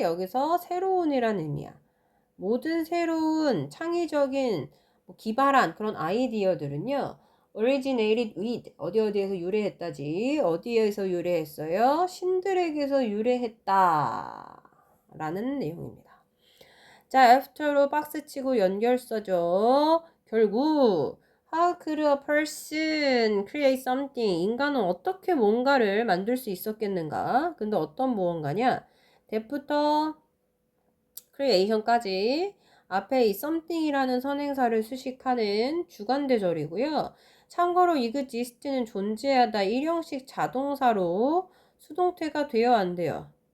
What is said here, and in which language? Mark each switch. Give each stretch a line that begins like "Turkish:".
Korean: 여기서 새로운이란 의미야. 모든 새로운 창의적인 기발한 그런 아이디어들은요.
English: originated with
Korean: 어디에서 유래했다지. 어디에서 유래했어요? 신들에게서 유래했다 라는 내용입니다. 자, after로 박스치고 연결서죠. 결국
English: How could a person create something?
Korean: 인간은 어떻게 뭔가를 만들 수 있었겠는가? 근데 어떤 무언가냐? that부터 creation까지 앞에 이 something이라는 선행사를 수식하는 주관대절이고요. 참고로 exist는 존재하다 일형식 자동사로 수동태가 돼요, 안 돼요?